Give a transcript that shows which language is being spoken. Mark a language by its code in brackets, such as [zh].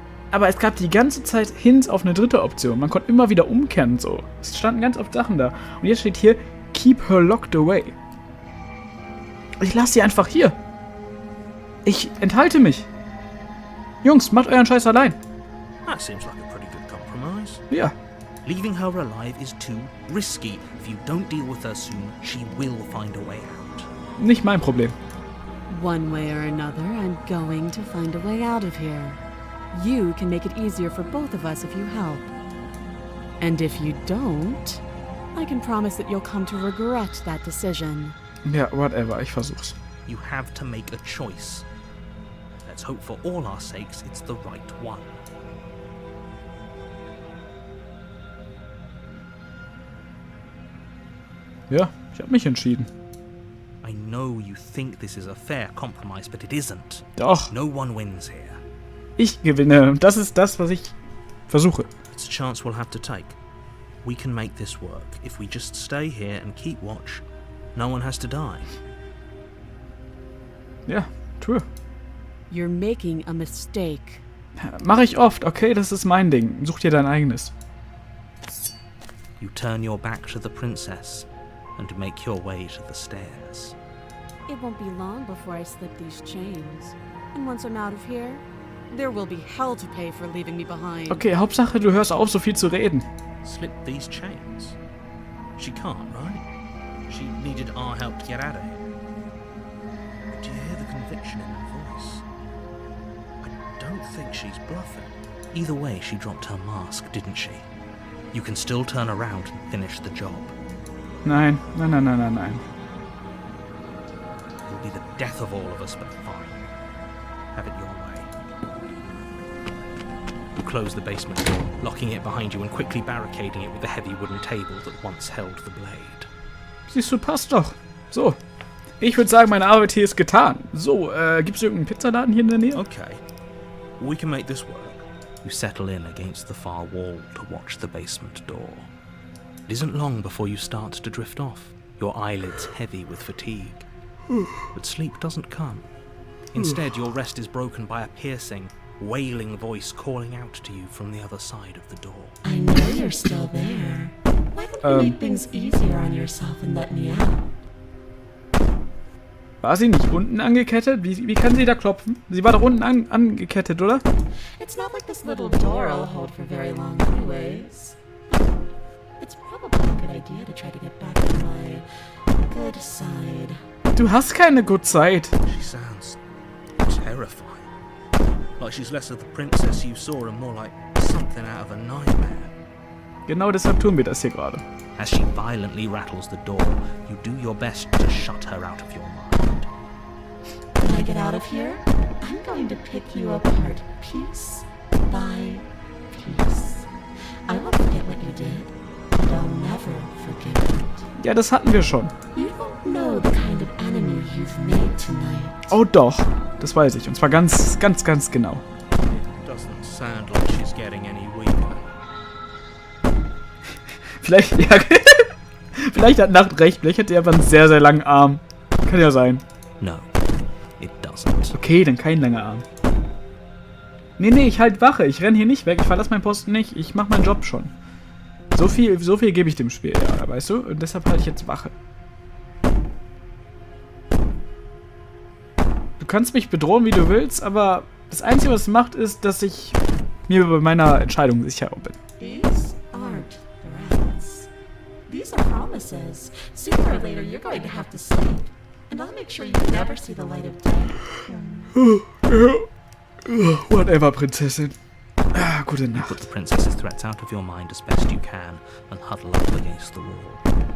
[de] Aber es gab die ganze Zeit Hints auf eine dritte Option. Man konnte immer wieder umkehren und so. Es standen ganz oft Sachen da. Und jetzt steht hier, [en] keep her locked away. [de] Ich lasse sie einfach hier. Ich enthalte mich. Jungs, macht euren Scheiß allein. [en] That seems like a pretty good compromise. [de] Ja. [en] Leaving her alive is too risky. If you don't deal with her soon, she will find a way out. [de] Nicht mein Problem. [en] One way or another, I'm going to find a way out of here. You can make it easier for both of us if you help. And if you don't, I can promise that you'll come to regret that decision. [de] Ja, [en] whatever. [de] Ich versuch's. [en] You have to make a choice. Let's hope for all our sakes it's the right one. [de] Ja, ich habe mich entschieden. [en] I know you think this is a fair compromise, but it isn't. [de] Doch, [en] No one wins here. [de] ich gewinne. Und das ist das, was ich versuche. [en] It's a chance we'll have to take. We can make this work. If we just stay here and keep watch, no one has to die. [de] Ja, [en] true. You're making a mistake. [de] Mache ich oft, okay? Das ist mein Ding. Such dir dein eigenes. [en] You turn your back to the princess and make your way to the stairs. It won't be long before I slip these chains. And once I'm out of here, there will be hell to pay for leaving me behind. Okay, Hauptsache, du hörst auf, so viel zu reden. Slip these chains? She can't, right? She needed our help to get out of here. Do you hear the conviction in her voice? I don't think she's bluffing. Either way, she dropped her mask, didn't she? You can still turn around and finish the job. [de] Nein, nein, nein, nein, nein, nein. [en] It'll be the death of all of us, but fine. Have it your way. You close the basement door, locking it behind you and quickly barricading it with the heavy wooden table that once held the blade. [de] Siehst du, passt doch. So. Ich würde sagen, meine Arbeit hier ist getan. So, gibt's irgendeinen Pizzaladen hier in der Nähe? [en] Okay, we can make this work. You settle in against the far wall to watch the basement door. It isn't long before you start to drift off, your eyelids heavy with fatigue. But sleep doesn't come. Instead, your rest is broken by a piercing, wailing voice calling out to you from the other side of the door. I know you're still there. Why don't you make things easier on yourself and let me out? [de] War sie nicht unten angekettet? Wie kann sie da klopfen? Sie war doch unten angekettet, oder? [en] It's not like this little door I'll hold for very long anyways. It's probably a good idea to try to get back to my good side. [de] Du hast keine gute Zeit. [en] She sounds terrifying. Like she's less of the princess you saw and more like something out of a nightmare. [de] Genau deshalb tun wir das hier gerade. [en] As she violently rattles the door, you do your best to shut her out of your mind. When I get out of here, I'm going to pick you apart piece by piece. I won't forget what you did, and I'll never forget it. [de] Ja, das hatten wir schon. [en] You don't know the kind of enemy you've made tonight. [de] Oh doch, das weiß ich. Und zwar ganz genau. [en] Doesn't sound like she's getting any weaker. [de] Vielleicht, ja, vielleicht hat Nacht recht. Vielleicht hat er aber einen sehr, sehr langen Arm. Kann ja sein. [en] No, it doesn't. [de] Okay, dann kein langer Arm. Nee, ich halt Wache. Ich renn hier nicht weg. Ich verlasse meinen Posten nicht. Ich mach meinen Job schon. So viel gebe ich dem Spiel, ja, weißt du? Und deshalb halte ich jetzt Wache. Du kannst mich bedrohen, wie du willst, aber das Einzige, was es macht, ist, dass ich mir bei meiner Entscheidung sicher bin. [en] These aren't threats. These are promises. Sooner or later, you're going to have to sleep. And I'll make sure you never see the light of day. Whatever, [de] Prinzessin. Ah, gute [en] Put [de] Nacht. [en] the princess's threats out of your mind as best you can and huddle up against the wall.